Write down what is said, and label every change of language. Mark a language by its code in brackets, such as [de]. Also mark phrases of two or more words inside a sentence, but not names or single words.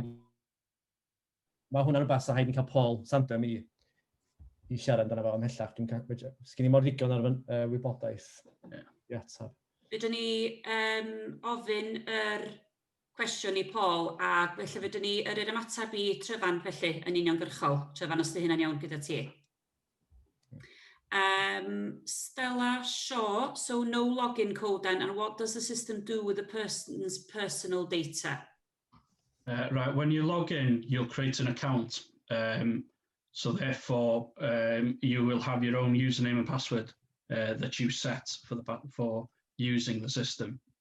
[cy] Ond mae hwnna'n rhywbeth sy'n rhaid ni cael Paul Sandem i siarad amdano fo ymhellach. Sgyn i mor ddigon ar wybodaeth i atab. Fydyn ni ofyn yr cwestiwn i Paul a felly fydyn ni yr ymateb i Trefan felly yn uniongyrchol. Trefan, os di hynna'n iawn gyda ti. [en] Stella Shaw, so no login code then, and what does the system do with the person's personal data? Right, when you log in, you'll create an account. So therefore, you will have your own username and password that you set for using the system.